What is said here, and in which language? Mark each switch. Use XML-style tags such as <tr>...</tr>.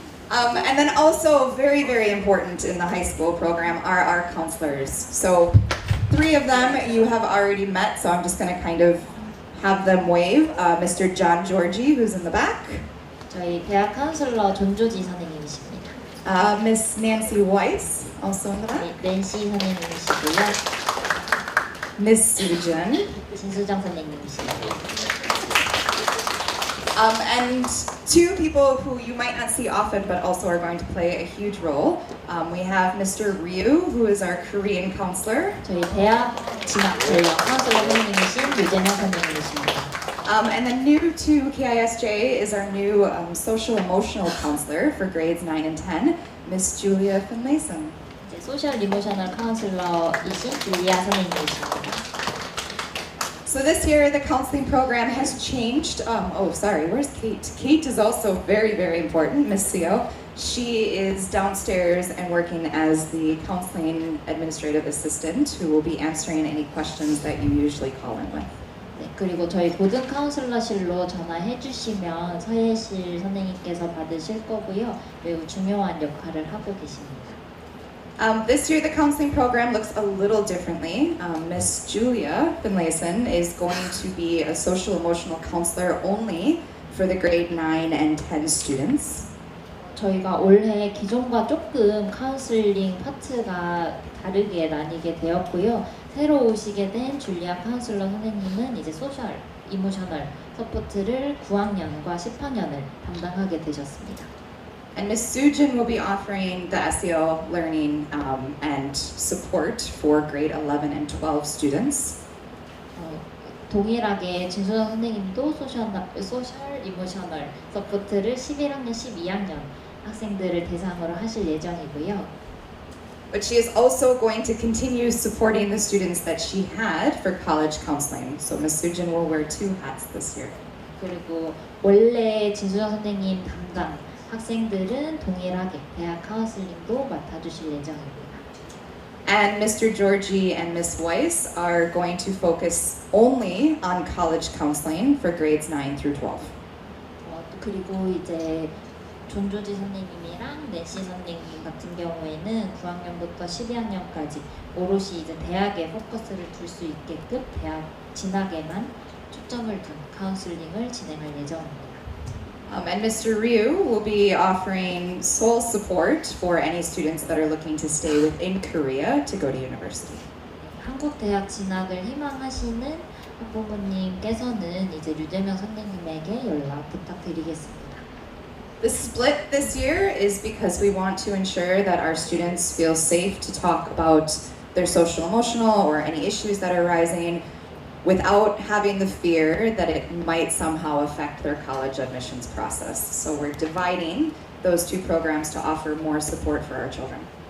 <en>And then also very, very important in the high school program are our counselors. So 3 of them you have already met, so I'm just going to kind of have them wave. Mr. John Georgie, who's in the back.</en> <ko>저희 대학 카운슬러 존조지 선생님이십니다.</ko> <en>Miss Nancy Weiss, also in the back.</en> <ko>낸시 선생님이시고요.</ko> <en>Miss Sujin.</en> <ko>진수정 선생님이시고요.</ko> <en>And two people who you might not see often but also are going to play a huge role. We have Mr. Ryu, who is our Korean counselor.</en> <ko>저희 대학 진학 전략 카운슬러 선생님이신 유재명 선생님이십니다.</ko> <en>And then new to KISJ is our new social emotional counselor for grades 9 and 10, Miss Julia Finlayson.</en> <ko>이제 소셜 이모셔널 카운슬러이신 줄리아 선생님이십니다.</ko> <en>So this year the counseling program has changed. Where's Kate? Kate is also very, very important, Miss Seo. She is downstairs and working as the counseling administrative assistant who will be answering any questions that you usually call in with.</en> <ko>네, 그리고 저희 고등 카운슬러실로 전화해 주시면 서예실 선생님께서 받으실 거고요. 매우 중요한 역할을 하고 계십니다.</ko> <en>This year the counseling program looks a little differently. Miss Julia Finlayson is going to be a social emotional counselor only for the grade 9 and 10 students.</en> <ko>저희가 올해 기존과 조금 카운슬링 파트가 다르게 나뉘게 되었고요. 새로 오시게 된 줄리아 카운슬러 선생님은 이제 소셜, 이모셔널 서포트를 9학년과 10학년을 담당하게 되셨습니다.</ko> <en>And Miss Sujin will be offering the SEL learning and support for grade 11 and 12 students.</en> <ko>동일하게 진수정 선생님도 소셜 이모셔널 서포트를 11학년, 12학년 학생들을 대상으로 하실 예정이고요.</ko> <en>But she is also going to continue supporting the students that she had for college counseling. So Miss Sujin will wear two hats this year.</en> <ko>그리고 원래 진수정 선생님 담당 학생들은 동일하게 대학 카운슬링도 맡아주실 예정입니다.</ko> <en>And Mr. Georgie and Miss Weiss are going to focus only on college counseling for grades 9 through 12.</en> <ko>그리고 이제 존조지 선생님이랑 낸시 선생님 같은 경우에는 9학년부터 12학년까지 오롯이 이제 대학에 포커스를 둘 수 있게끔 대학 진학에만 초점을 둔 카운슬링을 진행할 예정입니다.</ko> <en>And Mr. Ryu will be offering sole support for any students that are looking to stay within Korea to go to university.</en> <ko>한국 대학 진학을 희망하시는 학부모님께서는 이제 류재명 선생님에게 연락 부탁드리겠습니다.</ko> <en>The split this year is because we want to ensure that our students feel safe to talk about their social emotional or any issues that are rising without having the fear that it might somehow affect their college admissions process. So we're dividing those two programs to offer more support for our children.</en>